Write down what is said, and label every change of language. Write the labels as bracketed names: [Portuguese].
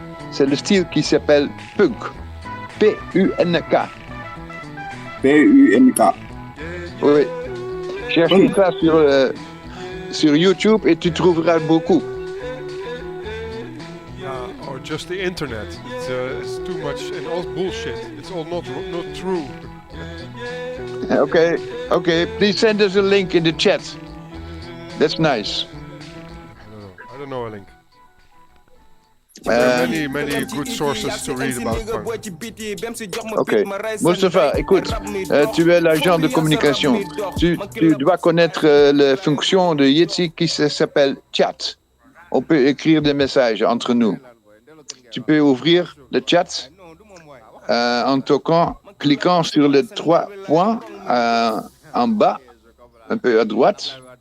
[French] C'est le style qui s'appelle punk. P-U-N-K. P-U-N-K. Oui. Cherchez ça sur YouTube et tu trouveras beaucoup. [English] Or just the internet. It's too much and all bullshit. It's all not true. Okay. Please send us a link in the chat. That's nice. I don't know a link. There are many good sources to read about punk. [French] Ok. Moustapha, écoute, tu es l'agent de communication. Tu dois connaître la fonction de Jitsi qui s'appelle chat. On peut écrire des messages entre nous. Tu peux ouvrir le chat en cliquant sur les 3 points en bas, un peu à droite.